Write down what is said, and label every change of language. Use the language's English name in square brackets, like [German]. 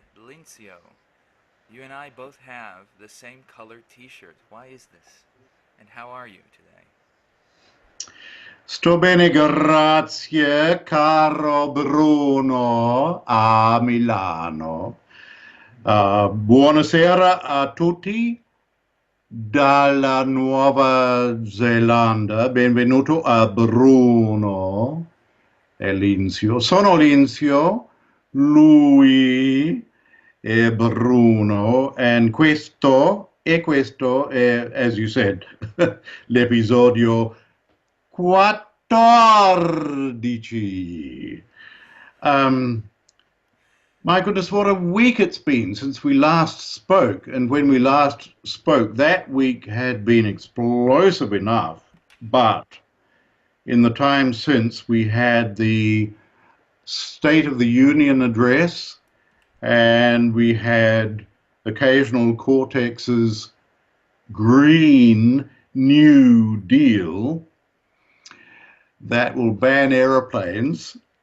[English] Lincio, you and I both have the same colored t-shirt. Why is this? And how are you today? [Italian] Sto bene, grazie, caro Bruno, a Milano. Buonasera a tutti dalla Nuova Zelanda. Benvenuto a Bruno e Linzio. Sono Linzio, lui è Bruno, and questo è, [English] as you said, [Italian] l'episodio 14. [English] My goodness, what a week it's been since we last spoke. And when we last spoke, that week had been explosive enough. But in the time since, we had the State of the Union address, and we had occasional Cortex's Green New Deal that will ban aeroplanes.